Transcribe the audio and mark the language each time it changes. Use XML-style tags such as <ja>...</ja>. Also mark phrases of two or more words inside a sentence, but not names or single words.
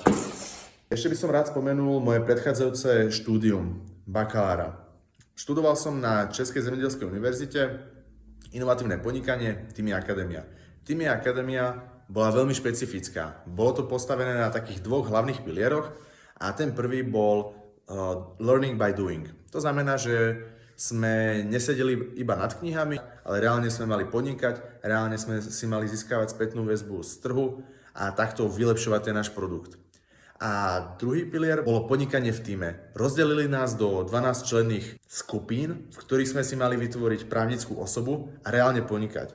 <sk>Ešte by som rád spomenul moje predchádzajúce štúdium bakalára. Študoval som na Českej zemedelskej univerzite inovatívne podnikanie Týmy Akadémia. Týmy Akadémia bola veľmi špecifická. Bolo to postavené na takých dvoch hlavných pilieroch a ten prvý bol</sk> <en>learning by doing.</en> <sk>To znamená, že sme nesedeli iba nad knihami, ale reálne sme mali podnikať, reálne sme si mali získavať spätnú väzbu z trhu a takto vylepšovať ten náš produkt. A druhý pilier bolo podnikanie v tíme. Rozdelili nás do 12 členných skupín, v ktorých sme si mali vytvoriť právnickú osobu a reálne podnikať.</sk>